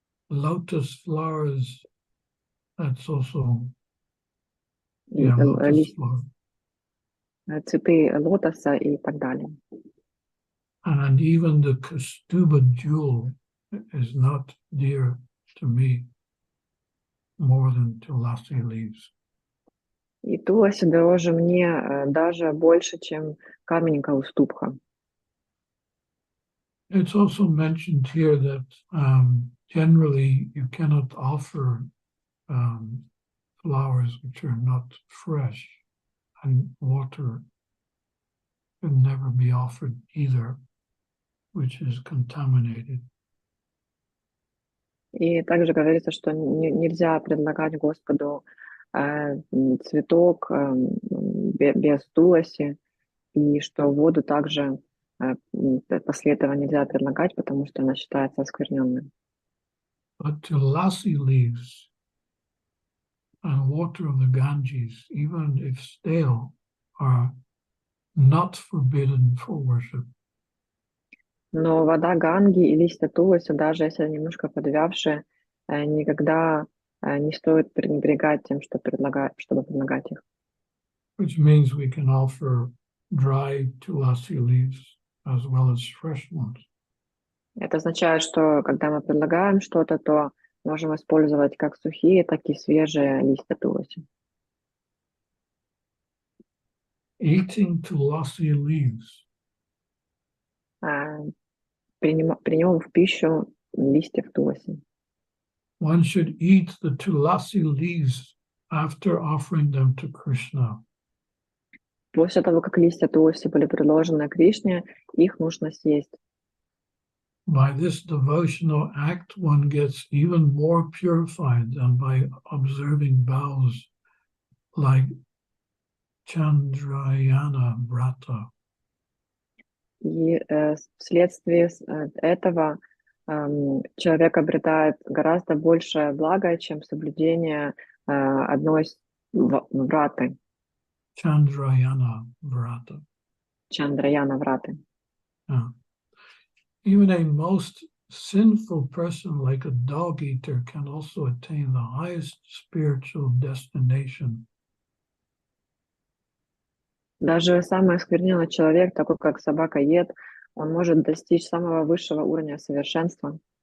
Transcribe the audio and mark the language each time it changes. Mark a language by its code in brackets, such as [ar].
[en] Lotus flowers, that's also, [ru] И, [en] lotus flower. [ru] цветы лотоса и так далее. [en] And even the Kastuba jewel is not dear to me more than Tulasi leaves. [ru] И туласи дороже мне даже больше, чем камень каустубха. [en] It's also mentioned here that generally you cannot offer flowers which are not fresh, and water can never be offered either, which is contaminated. [ru] И также говорится, что нельзя предлагать Господу цветок без туласи, и что воду также после этого нельзя предлагать, потому что она считается оскверненной. [en] But tulasi leaves and water of the Ganges, even if stale, are not forbidden for worship. [ru] Но вода ганги и листья туласи, даже если они немножко подвявшие, никогда не стоит пренебрегать тем, чтобы предлагать их. [en] Which means we can offer dry tulasi leaves as well as fresh ones. [ru] Это означает, что когда мы предлагаем что-то, то можем использовать как сухие, так и свежие листья туласи. [en] Eating tulasi leaves. [ru] Принимаем в пищу листьев туласи. [en] One should eat the tulasi leaves after offering them to Krishna. [ru] После того, как листья туласи были предложены Кришне, их нужно съесть. [en] By this devotional act, one gets even more purified than by observing vows like Chandrayana Vrata. [ru] И вследствие этого человек обретает гораздо большее благо, чем соблюдение одной враты. [en] Chandrayana Vrata. [ru] Чандраяна враты. [en] Even a most sinful person like a dog eater can also attain the highest spiritual destination. [ru] Даже самый оскверненный человек, такой как собака-ед, он может достичь самого высшего уровня совершенства.